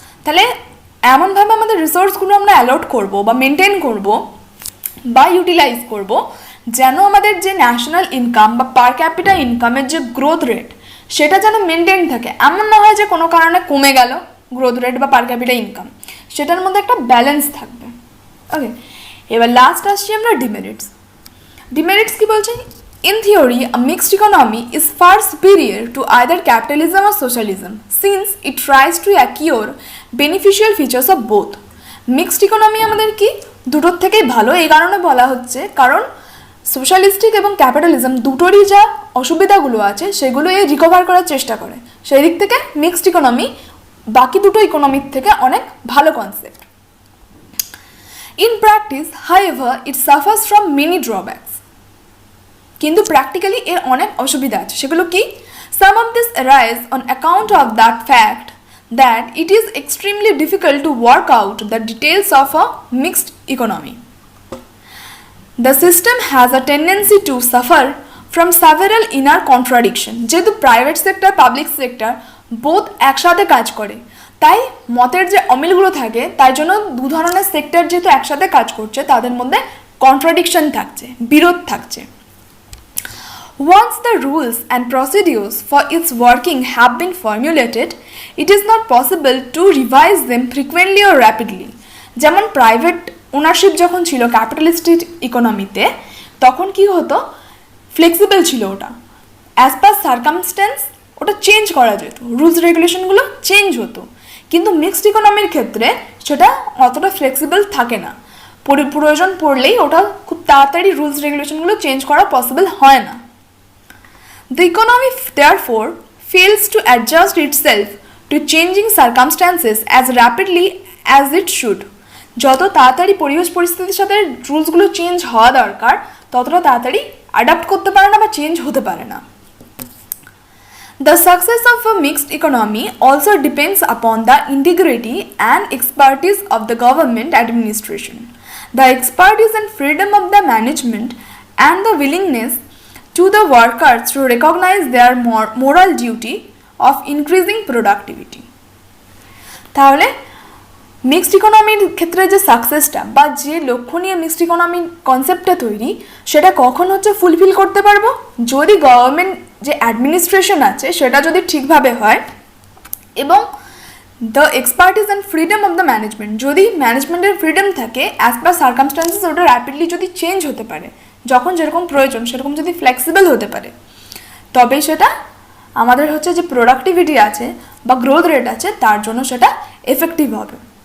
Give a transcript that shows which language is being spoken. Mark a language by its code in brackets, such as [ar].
[bn] তাহলে এমনভাবে আমাদের রিসোর্সগুলো আমরা অ্যালট করব বা মেনটেন করব বা ইউটিলাইজ করব যেন আমাদের যে ন্যাশনাল ইনকাম বা পার ক্যাপিটা ইনকামের যে গ্রোথ রেট সেটা যেন মেনটেন থাকে। এমন না হয় যে কোনো কারণে কমে গেল গ্রোথ রেট বা পার ক্যাপিটা ইনকাম, সেটার মধ্যে একটা ব্যালেন্স থাকবে। ওকে, এবার লাস্ট আসছি আমরা ডিমেরিটস। ডিমেরিটস কি বলছে? [en] In theory, a mixed economy is far superior to either capitalism or socialism since it tries to acquire beneficial features of both. [bn] Mixed economy আমাদের কি দুটোর থেকেই ভালো, এই কারণে বলা হচ্ছে কারণ সোশ্যালিস্টিক এবং ক্যাপিটালিজম দুটোরই যা অসুবিধাগুলো আছে সেগুলো এই রিকভার করার চেষ্টা করে। সেই দিক থেকে মিক্সড ইকোনমি বাকি দুটো ইকোনমির থেকে অনেক ভালো concept. [en] In practice, however, it suffers from many drawbacks. [bn] কিন্তু প্র্যাকটিক্যালি এর অনেক অসুবিধা আছে। সেগুলো কি? [en] Some of this arise on account of that fact that it is extremely difficult to work out the details of a mixed economy. The system has a tendency to suffer from several inner contradictions. [bn] যেহেতু private sector public sector both একসাথে কাজ করে, তাই মতের যে অমিলগুলো থাকে তাই জন্য দু ধরনের সেক্টর যেহেতু একসাথে কাজ করছে তাদের মধ্যে কন্ট্রাডিকশন থাকছে, বিরোধ থাকছে। [en] Once the rules and procedures for its working have been formulated, it is not possible to revise them frequently or rapidly. [bn] যেমন প্রাইভেট ওনারশিপ যখন ছিল ক্যাপিটালিস্টিক ইকোনমিতে, তখন কি হতো, ফ্লেক্সিবল ছিল ওটা, অ্যাজ পার সার্কামস্ট্যান্স ওটা চেঞ্জ করা যেত, রুলস রেগুলেশনগুলো চেঞ্জ হতো। কিন্তু মিক্সড ইকোনমির ক্ষেত্রে সেটা অতটা ফ্লেক্সিবল থাকে না, প্রয়োজন পড়লেই ওটা খুব তাড়াতাড়ি রুলস রেগুলেশনগুলো চেঞ্জ করা পসিবল হয় না। [en] The economy therefore fails to adjust itself to changing circumstances as rapidly as it should. [bn] যত তাড়াতাড়ি পরিবেশ পরিস্থিতির সাথে রুলসগুলো চেঞ্জ হওয়া দরকার ততটা তাড়াতাড়ি অ্যাডাপ্ট করতে পারে না বা চেঞ্জ হতে পারে না। [en] The success of a mixed economy also depends upon the integrity and expertise of the government administration, the expertise and freedom of the management, and the willingness to the workers to recognize their moral duty of increasing productivity. [bn] তাহলে mixed ইকোনমির ক্ষেত্রে যে সাকসেসটা বা যে লক্ষ্য নিয়ে mixed ইকোনমির কনসেপ্টটা তৈরি সেটা কখন হচ্ছে ফুলফিল করতে পারবো, যদি গভর্নমেন্ট যে অ্যাডমিনিস্ট্রেশন আছে সেটা যদি ঠিকভাবে হয় এবং [en] the expertise and freedom of the management, [bn] যদি ম্যানেজমেন্টের ফ্রিডম থাকে অ্যাজ পার সার্কামস্টান্সেস ওটা র্যাপিডলি যদি চেঞ্জ হতে পারে, যখন যেরকম প্রয়োজন সেরকম যদি ফ্লেক্সিবল হতে পারে, তবেই সেটা আমাদের হচ্ছে যে প্রোডাক্টিভিটি আছে বা গ্রোথ রেট আছে তার জন্য সেটা এফেক্টিভ হবে।